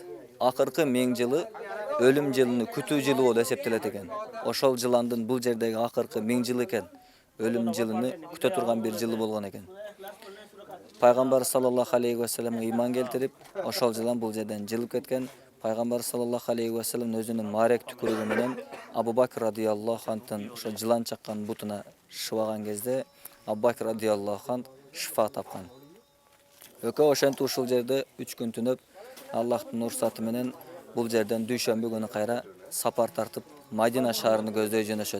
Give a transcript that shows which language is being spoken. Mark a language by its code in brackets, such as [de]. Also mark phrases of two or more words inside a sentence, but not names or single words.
[ky] Акыркы 1000 жылы өлүм жылыны күтүү жылы болуп эсептелет экен. Ошол жыландын бул жердеги акыркы 1000 жыл экен. Өлүм жылыны күтө турган бир жылы болгон экен. Пайгамбар [ar] صلى الله عليه وسلم [ky] иман келтирип, ошол жылан бул жерден жылып кеткен. Пайгамбар [ar] صلى الله عليه وسلم [ky] өзүнүн марек түкүрүгү менен Абу Бакр [ar] رضي الله عنه [ky] ошо жылан чаккан бутуна шыбаган кезде Абу Бакр [ar] رضي الله عنه [ky] шифа тапкан. Экөө ошентип ушул жерде 3 күн түнөп, Аллахтын уруксаты менен бул жерден дүйшөмбү күнү кайра сапар тартып Мадина шаарына көздөй жөнөшөт.